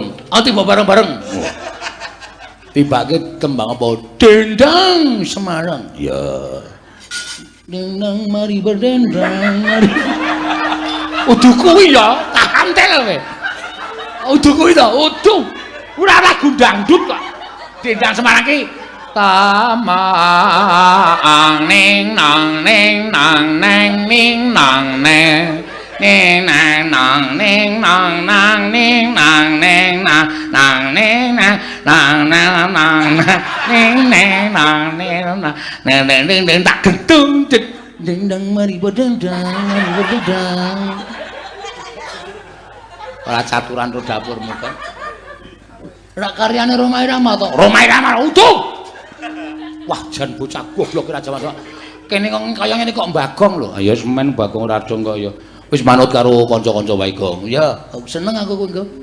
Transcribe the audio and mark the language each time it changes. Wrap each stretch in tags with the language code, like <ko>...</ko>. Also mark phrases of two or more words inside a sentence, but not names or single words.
<jv>Oh tiba bareng-bareng tibake tembang apa? Dendang Semarang ya</jv> <id>dendang mari berdendang</id> <jv>mari uduh kuwi ya tak kantel kowe uduh kuwi to uduh ora lagu dangdut kok dendang Semarang ki tamang ning nang ning nang neng ning nang neng ning nang nang ning nang nang ning nang neng nang nang ning nang nang nang nang ning neng nang ning nang neng neng tak gentung dendang mari bedendang ora caturan ro dapurmu kok ora karyane Roma Irama to Roma Irama utuh wah jan bocah goblok ora jaman kene kok kaya ngene kok mbagong lho ya semen bagong radong kok ya wis manut karo kanca-kanca wae Gong ya seneng aku kowe</jv>